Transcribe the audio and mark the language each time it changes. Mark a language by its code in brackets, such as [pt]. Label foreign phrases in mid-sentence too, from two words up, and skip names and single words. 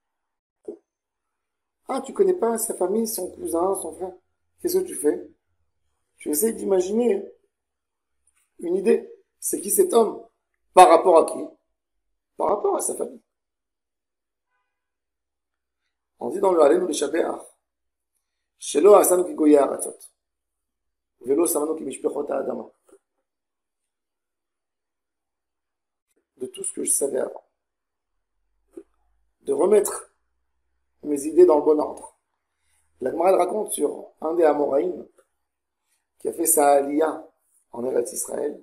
[fr] Ah, tu connais pas sa famille, son cousin, son frère. Qu'est-ce que tu fais? Tu essaies d'imaginer une idée. C'est qui cet homme? Par rapport à qui? Par rapport à sa famille. On dit dans le Hallel ou le Shabbat, [he] שלא עשנו כגויי הארצות ולא שמנו כמשפחות האדמה. [fr] De tout ce que je savais avant. De remettre mes idées dans le bon ordre. La Gemara elle raconte sur un des Amoraïm qui a fait sa aliyah en Eretz Israël.